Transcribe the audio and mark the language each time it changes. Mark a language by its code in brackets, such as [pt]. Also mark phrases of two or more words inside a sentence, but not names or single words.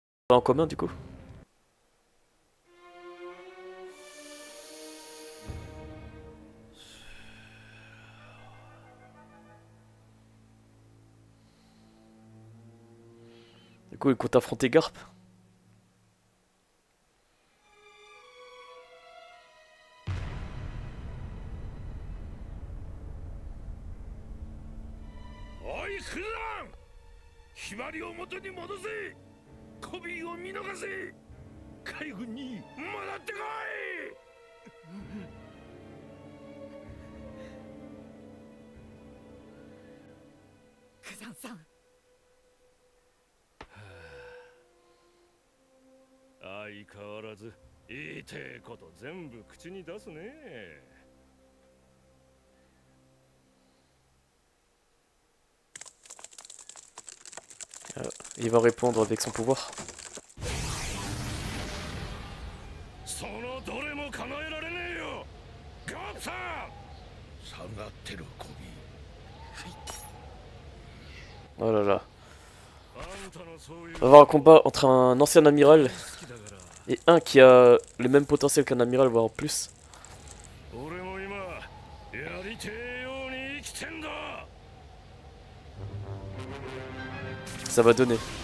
[fr] Pas en commun du coup. Du coup, il compte affronter Garp. [ja] おいクラン、ひばりを元に戻せ。コビーを見逃せ。海軍に戻ってこい。クザンさん、相変わらず言いてえこと全部口に出すね。 [fr] Il va répondre avec son pouvoir. [ja] そのどれも叶えられねえよ。ガッツさん、下がってろコビー。 [fr] Oh là là. On va avoir un combat entre un ancien amiral et un qui a le même potentiel qu'un amiral, voire en plus. Ça va donner.